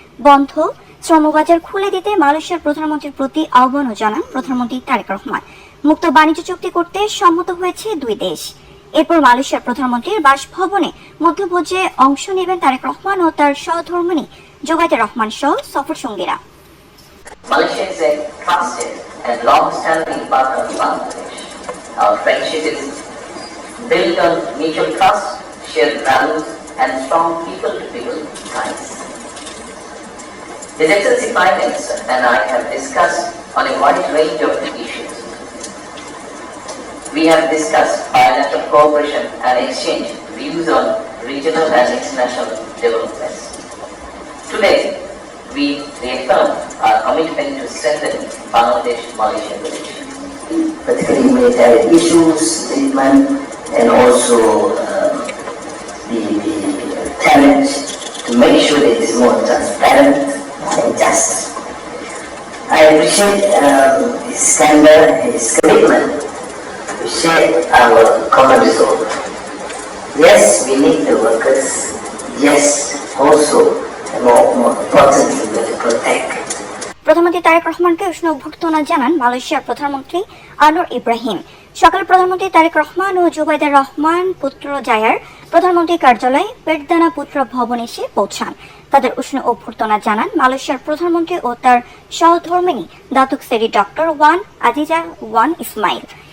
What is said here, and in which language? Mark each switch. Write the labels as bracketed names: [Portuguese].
[Bangla] বন্ধ শ্রমবাজার খুলে দিতে মালয়েশিয়ার প্রধানমন্ত্রীর প্রতি আহ্বানও জানান প্রধানমন্ত্রী তারেক রহমান। মুক্ত বাণিজ্য চুক্তি করতে সম্মত হয়েছে দুই দেশ। এরপর মালয়েশিয়ার প্রধানমন্ত্রীর বাসভবনে মধ্যভোজে অংশ নেবেন তারেক রহমান ও তার সহধর্মিণী জোবাইদা রহমান সহ সফর সঙ্গীরা। [English] Malaysia is a trusted and long-standing partner of Bangladesh. Our friendship is built on mutual trust, shared values, and strong people-to-people ties. His Excellency Prime Minister and I have discussed on a wide range of issues. We have discussed bilateral cooperation and exchanged views on regional and international developments. Today, we reaffirm our commitment to strengthen Bangladesh-Malaysian relations, particularly humanitarian issues, treatment, and also the talent to make sure that it is more transparent and just. I appreciate his candor and his commitment to share our common resolve. Yes, we need the workers. Yes, also, and more importantly, we will protect. [Bangla] প্রধানমন্ত্রী তারেক রহমানকে উষ্ণ অভ্যর্থনা জানান মালয়েশিয়ার প্রধানমন্ত্রী আনোয়ার ইব্রাহিম। সকালে প্রধানমন্ত্রী তারেক রহমান ও জোবাইদা রহমান পুত্রজায়ার প্রধানমন্ত্রী কার্যালয়ে পেরদানা পুত্র ভবন এসে পৌঁছান। তাদের উষ্ণ অভ্যর্থনা জানান মালয়েশিয়ার প্রধানমন্ত্রী ও তার সহধর্মিণী দাতুক সেরি doctor one Aziza one Ismail.